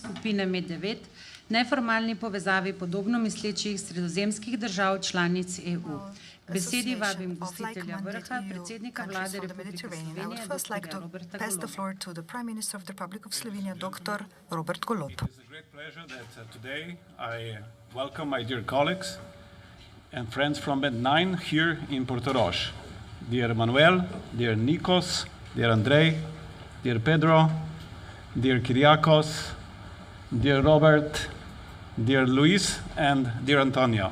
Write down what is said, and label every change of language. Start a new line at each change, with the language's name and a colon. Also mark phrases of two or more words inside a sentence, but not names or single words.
Slovenian: skupine MED9, neformalni povezavi podobno mislečih sredozemskih držav članic EU. K besedi vabim gostitelja vrha, predsednika vlade Republike Slovenije, dr. Roberta Goloba.
English: Welcome my dear colleagues and friends from MED9 here in Portorož. Dear Manuel, dear Nikos, dear Andrei, dear Pedro, dear Kyriakos, dear Robert, dear Luis, and dear Antonio.